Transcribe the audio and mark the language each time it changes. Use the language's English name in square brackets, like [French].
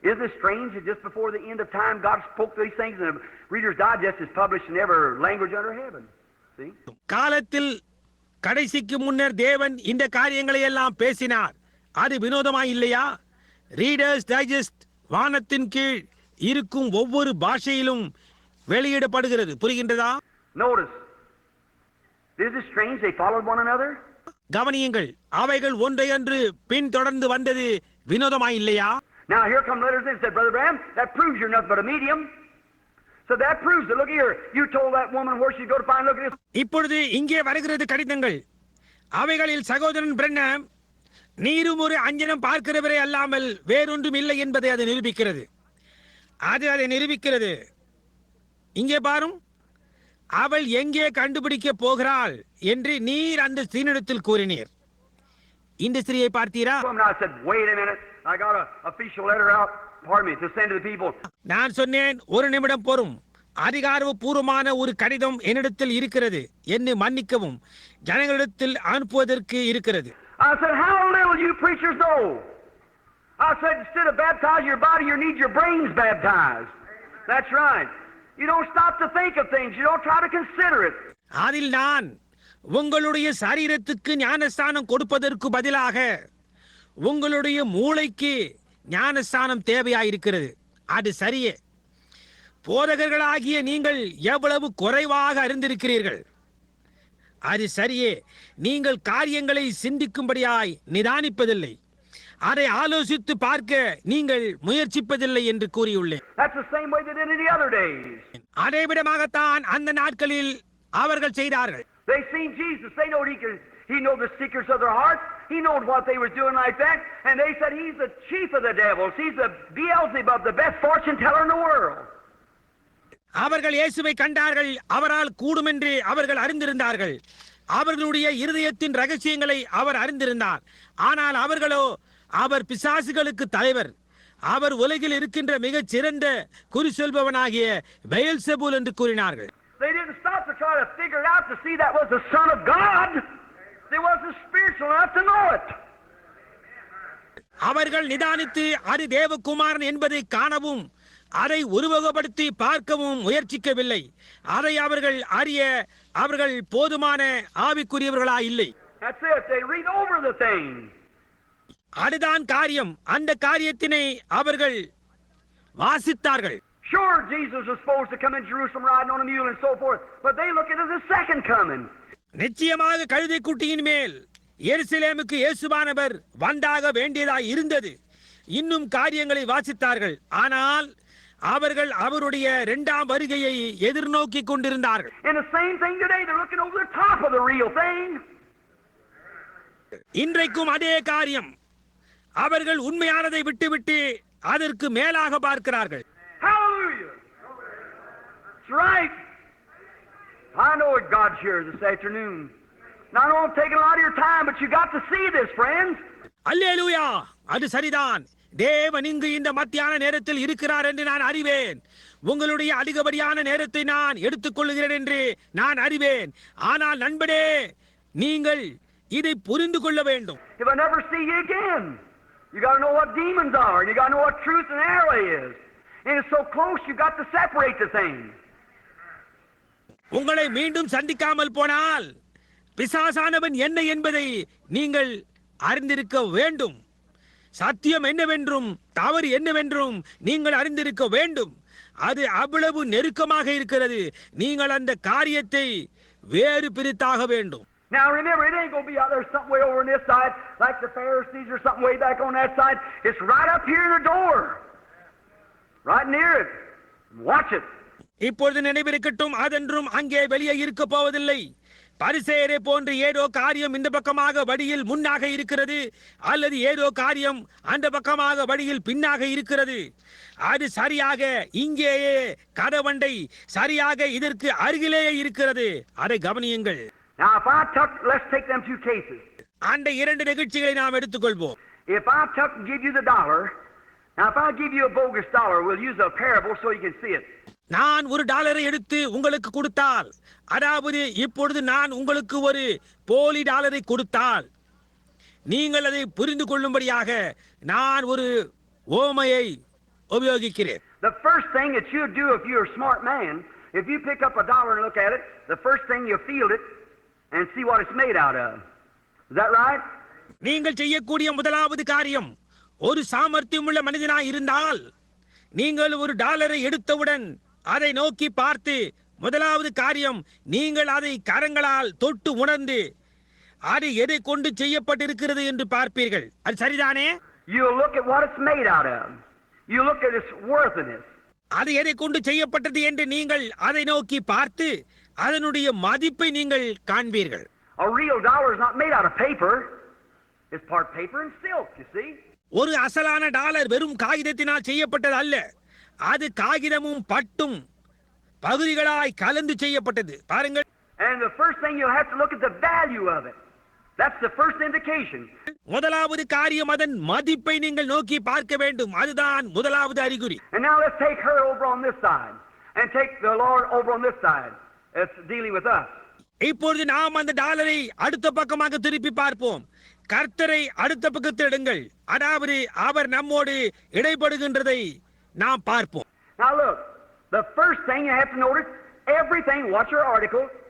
[English] Is it strange that just before the end of time God spoke these things and the Reader's Digest is published in every language under heaven? See? [Tamil] காலத்தில் கடைசிக்கு முன்னர் தேவன் இந்த காரியங்களை எல்லாம் பேசினார். அது வினோதமாய் இல்லையா? ரீடர்ஸ் டைஜஸ்ட் வானத்தின் கீழ் இருக்கும் ஒவ்வொரு பாஷையிலும் வெளியிடப்படுகிறது. புரிகின்றதா? [English] Notice. Is it strange they followed one another? [Tamil] கவனியுங்கள், அவைகள் ஒன்றையொன்று பின் தொடர்ந்து வந்தது வினோதமாய் இல்லையா? [English] Now here come letters in, said Brother Branham, that proves you're nothing but a medium. So that proves it. Look here, you told that woman where she'd go to find, look at this. [Tamil] இப்பொழுது இங்கே வருகிறது கடிதங்கள். அவைகளில் சகோதரன் பிரண்ணாம், நீரும் ஒரு அஞ்சனம் பார்க்கிறவரே அல்லாமல் வேறொன்றும் இல்லை என்பதை அது நிரூபிக்கிறது. அது அதை நிரூபிக்கிறது. இங்கே பாரும், அவள் எங்கே கண்டுபிடிக்க போகிறாள் என்று நீர் அந்த ஸ்திரீனிடத்தில் கூறினீர். இந்த ஸ்திரீயை பார்த்தீரா? [English] I said, wait a minute, I got an official letter out, pardon me, to send to the people. [Tamil] நான் சொன்னேன், ஒரு நிமிடம் பொறும், அதிகாரப்பூர்வமான ஒரு கடிதம் என்னிடத்தில் இருக்கிறது, என்னை மன்னிக்கவும், ஜனங்களிடத்தில் அனுப்புவதற்கு இருக்கிறது. [English] I said, how little you preachers know. I said, instead of baptizing your body, you need your brains baptized. That's right. You don't stop to think of things. You don't try to consider it. [Tamil] அதில் நான் உங்களுடைய சரீரத்துக்கு ஞானஸ்தானம் கொடுப்பதற்கு பதிலாக உங்களுடைய மூளைக்கு ஞானஸ்தானம் தேவையாயிருக்கிறது. அது சரியே. போதகர்களாகிய நீங்கள் எவ்வளவு குறைவாக அறிந்திருக்கிறீர்கள். அது சரியே. நீங்கள் காரியங்களை சிந்திக்கும்படியாய் நிதானிப்பதில்லை, அதை ஆலோசித்து பார்க்க நீங்கள் முயற்சிப்பதில்லை என்று கூறியுள்ளேன். [English] That's the same way they did in the other days. [Tamil] அதே விதமாகத்தான் அந்த நாட்களில் அவர்கள் செய்தார்கள். [English] They seen Jesus. They know he know the secrets of their hearts. He knows what they was doing like that. And they said he's the chief of the devils. He's the Beelzebub, the best fortune teller in the world. [Tamil] அவர்கள் இயேசுவை கண்டார்கள். அவரால் கூடும் என்று அவர்கள் அறிந்திருந்தார்கள். அவர்களுடைய இருதயத்தின் ரகசியங்களை அவர் அறிந்திருந்தார். ஆனால் அவர்களோ, அவர் பிசாசுகளுக்கு தலைவர், அவர் உலகில் இருக்கின்ற மிகச் சிறந்த குறி சொல்பவனாகிய பெயல்செபூல் என்று கூறினார்கள். [English] They didn't stop to try to figure it out to see that was the Son of God. They wasn't spiritual enough to know it. [Tamil] அவர்கள் நிதானித்து அது தேவகுமாரன் என்பதை காணவும் அதை உருவகப்படுத்தி பார்க்கவும் முயற்சிக்கவில்லை. அதை அவர்கள் அறிய அவர்கள் போதுமான ஆவிக்குரியவர்களா இல்லை. [English] That's it. They read over the thing. [Tamil] அதுதான் காரியம். அந்த காரியத்தினை அவர்கள் வாசித்தார்கள். [English] Sure, Jesus was supposed to come in Jerusalem riding on a mule and so forth, but they look at it as a second coming. [Tamil] நிச்சயமாக கழுதை குட்டியின் மேல் எருசலேமுக்கு இயேசுவானவர் வந்தாக வேண்டியதாய் இருந்தது. இன்னும் காரியங்களை வாசித்தார்கள். ஆனால் அவர்கள் அவருடைய இரண்டாம் வருகையை எதிர்நோக்கி கொண்டிருந்தார்கள். [English] And the same thing today, they're looking over the top of the real thing. [Tamil] இன்றைக்கும் அதே காரியம். அவர்கள் உண்மையானதை விட்டுவிட்டு அதற்கு மேலாக பார்க்கிறார்கள். [English] Hallelujah. That's right. I know what God's here this afternoon. Now, I know I'm taking a lot of your time, but you got to see this, friends. [Tamil] அல்லேலூயா, அது சரிதான். தேவன் இங்கு இந்த மத்தியான நேரத்தில் இருக்கிறார் என்று நான் அறிவேன். உங்களுடைய அதிகப்படியான நேரத்தை நான் எடுத்துக்கொள்கிறேன் என்று நான் அறிவேன். ஆனால் நண்பனே, நீங்கள் இதை புரிந்து கொள்ள வேண்டும். [English] If I never see you again, you got to know what demons are, and you got to know what truth and error is. And it's so close, you got to separate the things. [Tamil] உங்களை மீண்டும் சந்திக்காமல் போனால் பிசாசானவன் என்ன என்பதை நீங்கள் அறிந்திருக்க வேண்டும். சத்தியம் என்னவென்றும் தவறு என்னவென்றும் நீங்கள் அறிந்திருக்க வேண்டும். அது அவ்வளவு நெருக்கமாக இருக்கிறது. நீங்கள் அந்த காரியத்தை வேறு பிரித்தாக வேண்டும். [English] Now remember, it ain't going to be out there something way over on this side, like the Pharisees or something way back on that side. It's right up here in the door, right near it. Watch it. [Tamil] இப்பொழுது நினைவிருக்கட்டும், அதென்றும் அங்கே வெளியே இருக்க போவதில்லை. பரிசேயரை போன்று ஏதோ காரியம் இந்த பக்கமாக வழியில் முன்னாக இருக்கிறது, அல்லது ஏதோ காரியம் அந்த பக்கமாக வழியில் பின்னாக இருக்கிறது. அது சரியாக இங்கேயே கதவண்டை சரியாக இதற்கு அருகிலேயே இருக்கிறது. அதை கவனியுங்கள். [English] Now, if I took, let's take them two cases. [Tamil] அந்த இரண்டு நிகழ்ச்சிகளை நாம் எடுத்துக்கொள்வோம். [English] If I took and give you the dollar, now if I give you a bogus dollar, we'll use a parable so you can see it. [Tamil] நான் $1 எடுத்து உங்களுக்கு கொடுத்தால், அதாவது இப்பொழுது நான் உங்களுக்கு ஒரு போலி டாலரை கொடுத்தால், நீங்கள் அதை புரிந்து கொள்ளும்படியாக நான் ஒரு ஓமையை உபயோகிக்கிறேன். [English] The first thing that you do if you're a smart man, if you pick up a dollar and look at it, the first thing you feel it and see what it's made out of. Is that right? [Tamil] நீங்கள் செய்யக்கூடிய முதலாவது காரியம், ஒரு சாமர்த்தியமுள்ள மனிதனாய் இருந்தால், நீங்கள் ஒரு டாலரை எடுத்தவுடன் அதை நோக்கி பார்த்து முதலாவது காரியம், நீங்கள் அதை கரங்களால் தொட்டு உணர்ந்து அது எதை கொண்டு செய்யப்பட்டிருக்கிறது என்று பார்ப்பீர்கள். அது சரிதானே? [English] You look at what it's made out of. You look at its worthiness. [Tamil] அது எதை கொண்டு செய்யப்பட்டது என்று நீங்கள் அதை நோக்கி பார்த்து அதனுடைய மதிப்பை நீங்கள் காண்பீர்கள். [English] A real dollar is not made out of paper. It's part paper and silk, you see. [Tamil] ஒரு அசலான டாலர் வெறும் காகிதத்தினால் செய்யப்பட்டது அல்ல. அது காகிதமும் பட்டும் பகுதிகளாய் கலந்து செய்யப்பட்டது. பாருங்கள். [English] And the first thing you'll have to look at the value of it. That's the first indication. [Tamil] முதலாவது காரியம் அதன் மதிப்பை நீங்கள் நோக்கி பார்க்க வேண்டும். அதுதான் முதலாவது அறிகுறி. [English] And now let's take her over on this side and take the Lord over on this side. It's dealing with us. [Tamil] இப்பொழுது நாம் அந்த டாலரை அடுத்த பக்கமாக திருப்பி பார்ப்போம். கர்த்தரை அடுத்த பக்கத்தில் எடுங்கள். அதாவது அவர் நம்மோடு இடைப்படுகின்றதை நாம் பார்ப்போம். [English] Now look, the first thing you have to notice, everything, watch your article.